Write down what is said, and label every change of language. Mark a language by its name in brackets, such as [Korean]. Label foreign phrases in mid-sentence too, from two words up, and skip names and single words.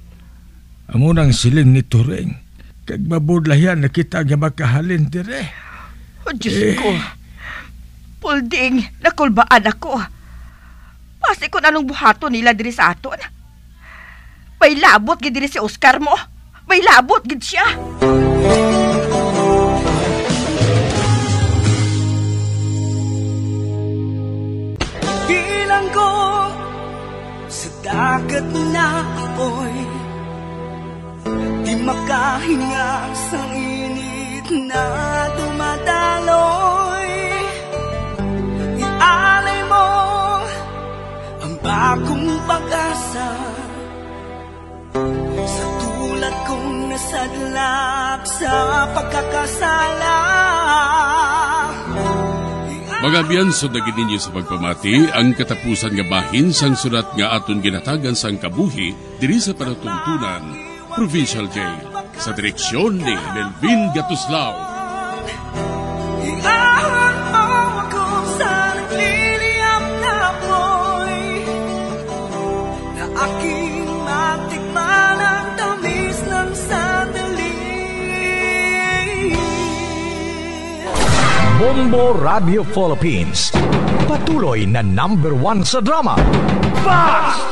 [Hiligaynon] Amo nang siling ni Turing. Kag mabudlayan na kita nga makahalin dire. Oh, Diyos ko. Pulding, nakulbaan ako. Pasi kung anong buhato nila diri sa aton. May labot gid diri si Oscar mo. May labot gid siya. [Filipino] Bilang ko sa dagat na apoy, di makahinga sa init na dumadaloy. Ialay mo ang bagong pag-asa sa tulad kong nasadlak sa pagkakasala. [Hiligaynon] Mga biyansod na gininyo sa pagpamati, ang katapusan nga bahin sang sulat nga aton ginatagan sang kabuhi diri sa panatuntunan Provincial Jail sa direksyon ni Melvin Gatuslao. [Filipino] Iahon mo ako sa nagliliyap na apoy, na aking matikman ang tamis ng sandali. Bombo Radio Philippines, patuloy na #1 sa drama.